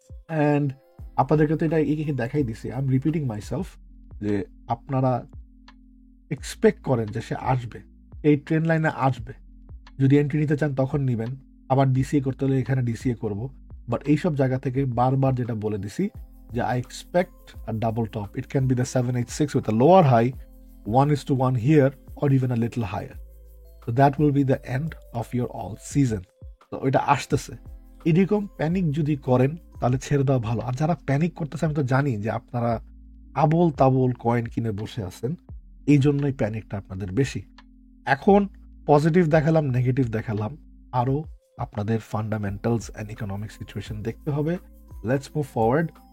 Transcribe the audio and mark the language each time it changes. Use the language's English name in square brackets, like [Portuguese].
[Bangla] And আপনাদেরকে তো এটা একে দেখাই দিছি, [English] I am repeating myself, [Bangla] যে আপনারা এক্সপেক্ট করেন যে সে আসবে, এই ট্রেন লাইনে আসবে। যদি এন্ট্রি নিতে চান তখন নেবেন, আবার ডিসিএ করতে হলে এখানে ডিসিএ করব। বাট এইসব জায়গা থেকে বারবার যেটা বলে দিছি যে [English] I expect a double top, it can be the 786 with a lower high, 1:1 here or even a little higher. So that will be the end of your all season. [Bangla] তো এটা আসতেছে। এরকম প্যানিক যদি করেন তাহলে ছেড়ে দেওয়া ভালো। আর যারা প্যানিক করতেছে, আমি তো জানি যে আপনারা আবল তাবল কয়েন কিনে বসে আছেন, এই জন্যই প্যানিকটা আপনাদের বেশি। এখন পজিটিভ দেখালাম, নেগেটিভ দেখালাম, আরও আপনাদের ফান্ডামেন্টালস অ্যান্ড ইকোনমিক সিচুয়েশন দেখতে হবে। [English] Let's move forward.